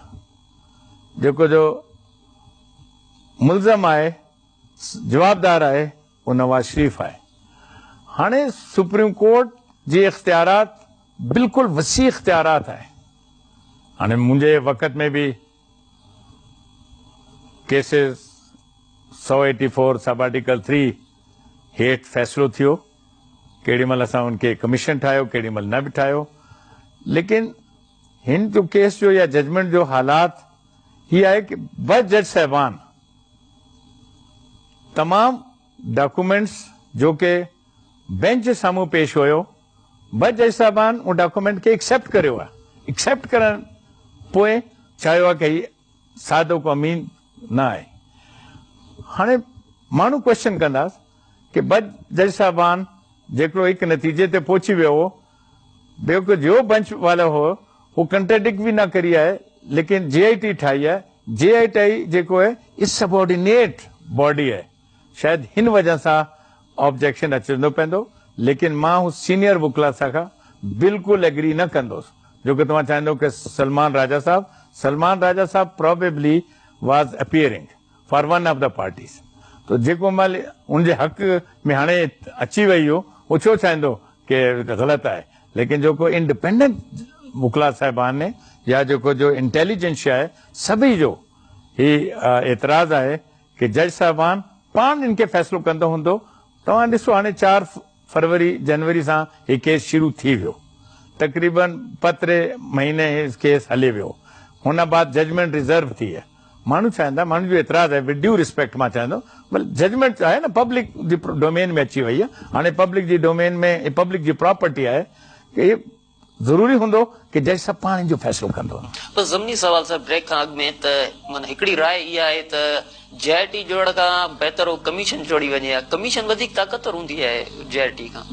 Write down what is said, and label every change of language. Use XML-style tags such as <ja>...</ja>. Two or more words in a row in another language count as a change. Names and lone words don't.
<sd>जेको जो मुल्ज़म आहे, जवाबदार आहे, वो नवाज शरीफ आहे। हाणे सुप्रीम कोर्ट जे इख्तियारात बिल्कुलु वसी इख्तियारात आहे। हाणे मुंहिंजे वक़्त में बि केसेस 184</sd> <en>sub article</en> <sd>3 हेठि फ़ैसिलो थियो। केॾी महिल असां उनखे कमीशन ठाहियो, केॾी महिल न बि ठाहियो, लेकिन हिन जो केस जो या जजमेंट जो हालात ही आहे कि ब जज साहिबान तमाम डॉक्यूमेंट्स जो कि बेंच जे साम्हूं पेश हुयो, ब जज साहिबान उन डॉक्यूमेंट खे एक्सेप्ट करियो आहे। एक्सेप्ट करण पोइ चयो आहे कि ही सादो को अमीन न आहे। हाणे माण्हू क्वेश्चन कंदासीं कि ब जज साहिबान जेको हिकु नतीजे ते पहुची वियो हो, ॿियो जो बेंच वारो हो वो कंट्राडिक्ट भी न करी आहे, लेकिन JIT ठाही आहे। JIT जेको आहे</sd> <en>is subordinate body</en> <sd>आहे। शायदि हिन वजह सां ऑब्जेक्शन अचंदो पवंदो, लेकिन मां हू सीनियर वकिला सां खां बिल्कुलु एग्री न कंदुसि। जो कि तव्हां चाहींदो कि सलमान राजा साहब</sd> <en>probably was appearing for one of the parties.</en> <sd>तो जेको महिल उनजे हक़ में हाणे अची वई हो, वो छो चाहींदो कि ग़लति आहे। लेकिन जेको इंडिपेंडेंट वकिला साहिबान ने या जेको जो इंटेलिजेंस आहे, सभी जो ही एतिराज़ आहे कि जज साहिबान पाण इनखे फ़ैसिलो कंदो हूंदो। तव्हां ॾिसो हाणे 4 जनवरी सां ही केस शुरू थी वियो, तक़रीबन 15 महीने ही केस हले वियो। हुन बाद</sd> <en>judgment reserve</en> <sd>थी आहे। माण्हू चाहींदा, माण्हू जो एतिराज़ आहे,</sd> <en>with due respect</en> <sd>मां चाहींदो, जजमेंट आहे न पब्लिक जी डोमेन में अची वई आहे। हाणे पब्लिक जी डोमेन में पब्लिक जी प्रॉपर्टी आहे कि ज़रूरी हूंदो कि जज साहब पाण जो फ़ैसिलो कंदो। पर ज़मीनी सवाल</sd> <en>sir break</en> <sd>खां अॻु में त माना हिकिड़ी राय इहा आहे त JIT जोड़ खां बहितर कमीशन जोड़ी वञे, कमीशन वधीक ताक़तवर हूंदी आहे JIT खां।</sd>